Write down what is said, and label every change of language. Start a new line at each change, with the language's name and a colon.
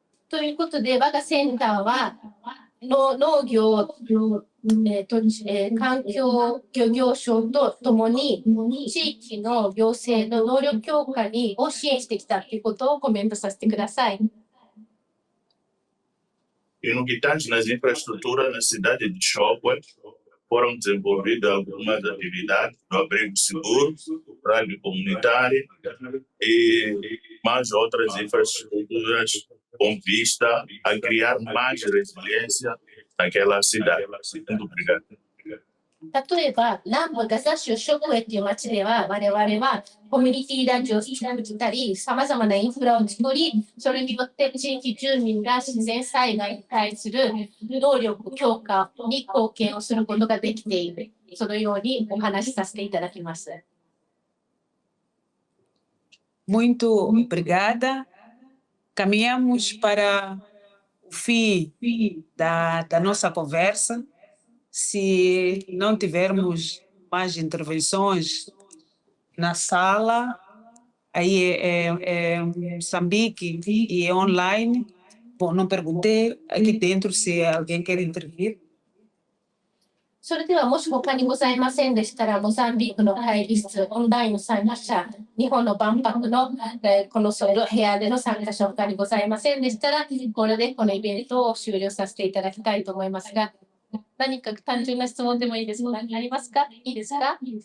Japanese: ということで、我がセンターは農業の、環境漁業省とともに地域の行政の能力強化を支援してきたということをコメントさせてください。
Portuguese: E no que tange nas infraestruturas na cidade de Chokwe, foram desenvolvidas algumas atividades do abrigo seguro, rádio comunitária e mais outras infraestruturas com vista a criar mais resiliência naquela cidade. Muito obrigado.
Japanese: 例えば、南部ガザ州ショクエという町では、我々はコミュニティラジオを作ったり、さまざまなインフラを作り、それによって地域住民が自然災害に対する能力強化に貢献をすることができている。そのようにお話しさせていただきます。
Portuguese: Muito obrigada. Caminhamos para o fim da nossa conversa. Se não tivermos mais intervenções na sala, aí é Moçambique e é online. Bom, não perguntei aqui dentro se alguém quer intervir.
Japanese: それではもし他にございませんでしたら、モザンビークの会議室、オンラインの参加者、日本の万博のこの部屋での参加者他にございませんでしたら、これでこのイベントを終了させていただきたいと思いますが、何か単純な質問でもいいですか？ありますか？いいですか？